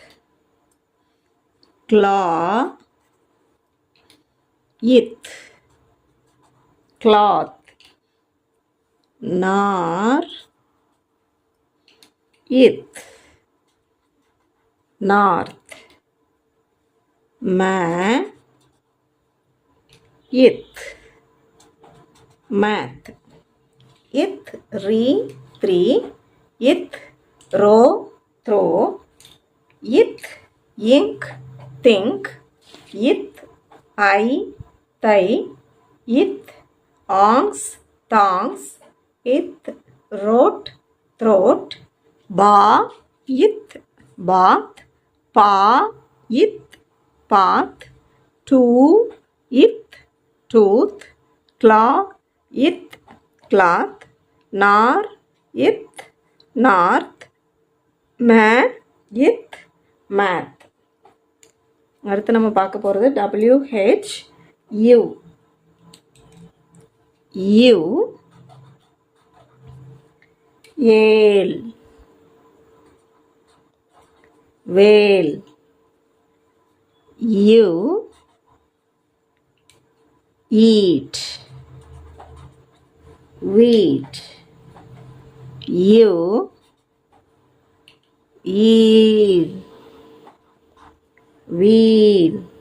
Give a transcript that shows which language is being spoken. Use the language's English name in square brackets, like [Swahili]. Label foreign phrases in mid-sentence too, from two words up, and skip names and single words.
[English] claw, ith, cloth, nar, ith, north, ma, ith, math, ith, re, three, ith, ro, throw, ith, ink, think, ith, I, thigh, ith, onks, thongs, ith, wrote, throat, ba, ith, bath, pa, ith, path, to, ith, tooth, claw, ith, cloth, nar, ith, north, ma, ith, math. [Tamil] அடுத்து நம்ம பார்க்க போகிறது WH U. [English] U, eel, wheel. U, eat, wheat. You, eel, wheel.